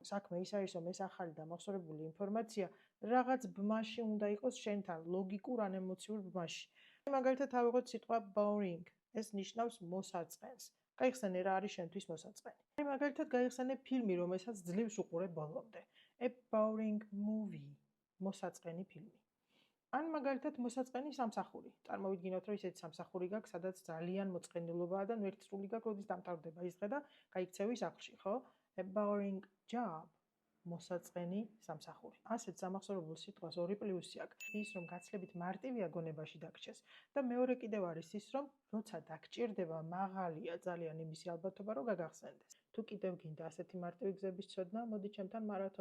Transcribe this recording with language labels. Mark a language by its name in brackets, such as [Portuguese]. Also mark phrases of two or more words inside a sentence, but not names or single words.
[Georgian] საქმე ის არის, რომ ეს ახალი დამახსოვრებული ინფორმაცია რაღაც ბმაში უნდა იყოს შენთან, ლოგიკურ ან ემოციურ ბმაში. მაგალითად ავიღოთ სიტყვა boring. ეს ნიშნავს მოსაწყენს. გაიხსენე რა არის შენთვის მოსაწყენი. მაგალითად გაიხსენე ფილმი, რომელსაც ძლივს უყურებ ბოლომდე. [English] A boring movie. [Georgian] მოსაწყენი ფილმი. ან მაგალითად მოსაწყენი სამსახური. წარმოვიდგინოთ, რომ ისეთი სამსახური გაქვს, სადაც ძალიან მოწყენილობაა და ნვერთსრული გაქვს, როდის დამთავრდება ის დღე და გაიქცევი სახლში, ხო? [English] A boring job. [Georgian] მოსაწყენი სამსახური. ასეთ სამახსოვრებელ სიტყვას ორი პლუსი აქვს. ის, რომ გაცლებით მარტივია გონებაში დაგჭეს და მეორე კიდევ არის ის, რომ როცა დაგჭირდება, მაღალია ძალიან იმისი ალბათობა, რომ გაგახსენდეს. თუ კიდევ გინდა ასეთი მარტივი გზების ცოდნა, მოდი ჩემთან მარათონში.